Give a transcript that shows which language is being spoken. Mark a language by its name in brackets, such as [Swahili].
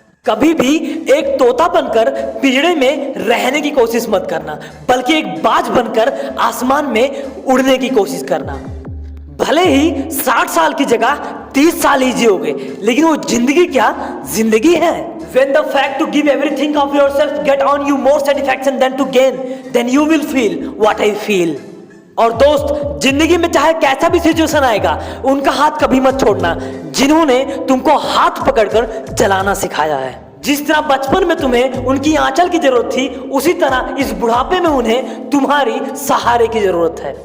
[Hindi] कभी भी एक तोता बनकर पिंजरे में रहने की कोशिश मत करना, बल्कि एक बाज बनकर आसमान में उड़ने की कोशिश करना। भले ही 60 साल की जगह 30 साल ही जियोगे, लेकिन वो जिंदगी क्या जिंदगी है। [English] When the fact to give everything of yourself get on you more satisfaction than to gain, then you will feel what I feel. [Hindi] और दोस्त, जिंदगी में चाहे कैसा भी सिचुएशन आएगा, उनका हाथ कभी मत छोड़ना जिन्होंने तुमको हाथ पकड़कर चलाना सिखाया है। जिस तरह बचपन में तुम्हें उनकी आंचल की जरूरत थी, उसी तरह इस बुढ़ापे में उन्हें तुम्हारी सहारे की जरूरत है।